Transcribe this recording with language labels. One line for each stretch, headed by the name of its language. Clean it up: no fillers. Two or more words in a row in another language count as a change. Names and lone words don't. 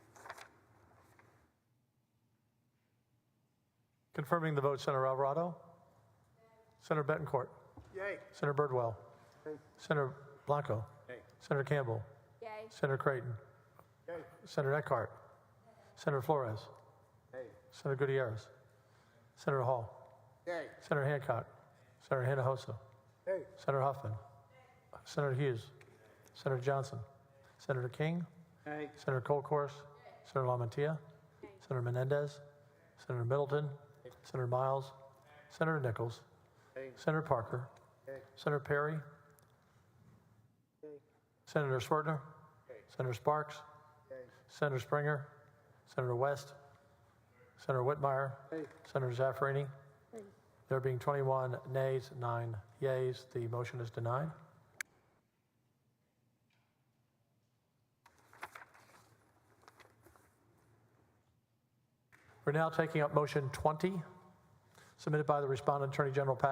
English: Confirming the vote, Senator Alvarado. Senator Betancourt. Yay. Senator Birdwell. Yay. Senator Blanco. Yay. Senator Campbell. Yay. Senator Creighton. Yay. Senator Eckhart. Senator Flores. Yay. Senator Gutierrez. Senator Hall. Yay. Senator Hancock. Senator Hinojosa. Yay. Senator Huffman. Senator Hughes. Senator Johnson. Senator King. Yay. Senator Colcourse. Senator LaMantia. Senator Menendez. Senator Middleton. Senator Miles. Senator Nichols. Yay. Senator Parker. Yay. Senator Perry. Yay. Senator Swertner. Yay. Senator Sparks. Yay. Senator Springer. Senator West. Senator Whitmire. Yay. Senator Zaffarini. There being 21 nays, 9 yeas, the motion is denied. We're now taking up motion 20, submitted by the respondent, Attorney General Paxton.